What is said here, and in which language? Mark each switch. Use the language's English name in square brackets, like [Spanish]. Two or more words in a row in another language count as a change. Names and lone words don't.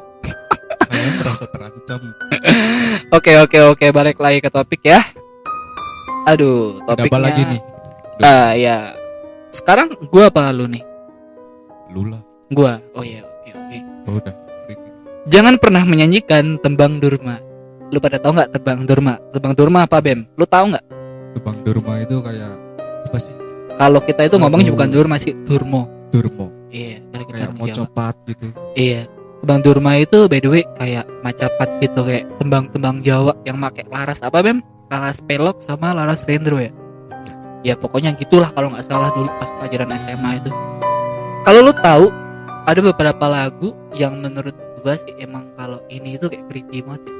[Indonesian] Saya merasa terancam. Oke, balik lagi ke topik ya. Aduh, Ada topiknya. apa lagi nih? Ya. Sekarang gua apa lu nih? Lu lah. Gua. Oh iya, oke. Oh, udah. Jangan pernah menyanyikan tembang durma. Lu pada tahu nggak tembang durma? Tembang durma apa, Bem? Lu tahu nggak? Tembang durma itu kayak apa sih? Kalau kita itu ngomongnya bukan durma sih, durmo. Durmo. Iya, kalau kita Kayak orang mau Jawa. copat gitu. Iya. Tembang durma itu [English] by the way [Indonesian] kayak macapat gitu, kayak tembang-tembang Jawa yang pakai laras apa, Bem? Laras pelok sama laras rendro ya. Ya pokoknya gitulah kalau nggak salah dulu pas pelajaran SMA itu. Kalau lu tahu ada beberapa lagu yang menurut gua sih emang kalau ini itu kayak creepy banget ya.